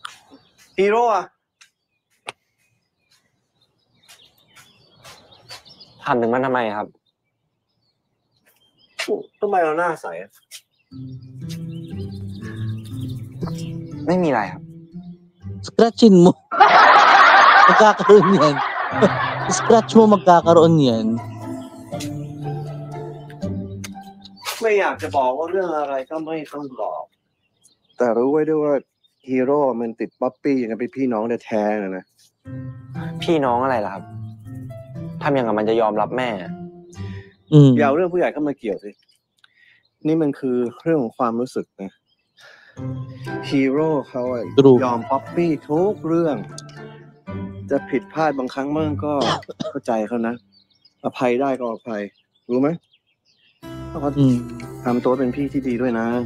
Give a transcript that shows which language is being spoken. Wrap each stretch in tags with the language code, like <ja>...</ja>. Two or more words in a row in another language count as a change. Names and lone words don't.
<th>Hero อ่ะถามถึงมันทำไมครับ ทำไมเราหน้าใสอะ ไม่มีอะไรครับ</th> <tl>Scratchin mo. Magkakaroon yan. Scratch mo, magkakaroon yan.</tl> <th>ไม่อยากจะบอกว่าเรื่องอะไรก็ไม่ต้องบอก แต่รู้ไว้ด้วยว่าฮีโร่มันติดป๊อปปี้อย่างกับเป็นพี่น้องแท้ๆนะ พี่น้องอะไรล่ะครับทำอย่างกับมันจะยอมรับแม่ อย่าเอาเรื่องผู้ใหญ่เข้ามาเกี่ยวสิ นี่มันคือเรื่องของความรู้สึกนะฮีโร่เขาอะ ยอมป๊อปปี้ทุกเรื่อง จะผิดพลาดบางครั้งมั่งก็ เข้าใจเขานะ อภัยได้ก็อภัย รู้ไหมเขาทำตัวเป็นพี่ที่ดีด้วยนะ</th>